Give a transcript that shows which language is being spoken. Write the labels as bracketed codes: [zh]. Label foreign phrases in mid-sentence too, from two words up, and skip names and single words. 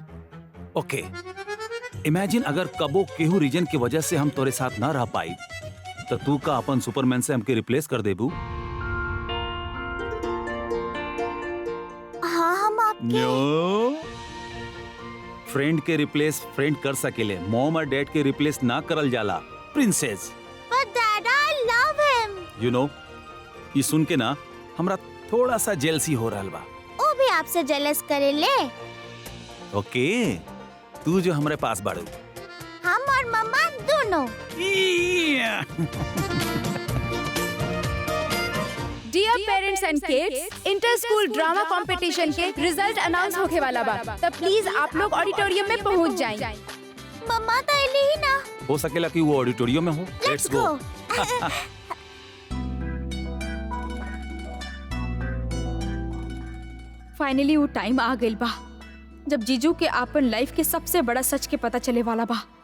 [en] okay, imagine [bho] अगर कबो केहू रीजन की वजह से हम तोरे साथ ना रह पाई तो तू का अपन सुपरमैन से हमके रिप्लेस कर देबू? हाँ, हम आपके फ्रेंड के रिप्लेस फ्रेंड कर सकेले, मॉम और डैड के रिप्लेस ना करल जाला प्रिंसेस। पर डैडा, [en] I love him. you know, [bho] ये सुन के ना हमरा थोड़ा सा जेलसी हो रहल बा। वो भी आपसे जेलस करे ले। ओके, तू जो हमारे पास बाड़ू। हम और मम्मा दोनों। [en] dear parents and kids, inter school drama competition [bho] के [en] result announce [bho] होके वाला बा, तो प्लीज आप लोग ऑडिटोरियम में पहुंच जाएं। मम्मा तो अली ही ना। हो सकेला कि वो ऑडिटोरियम में हो। [en] let's go. [bho] फाइनली वो टाइम आ गइल बा जब जीजू के आपन लाइफ के सबसे बड़ा सच के पता चले वाला बा।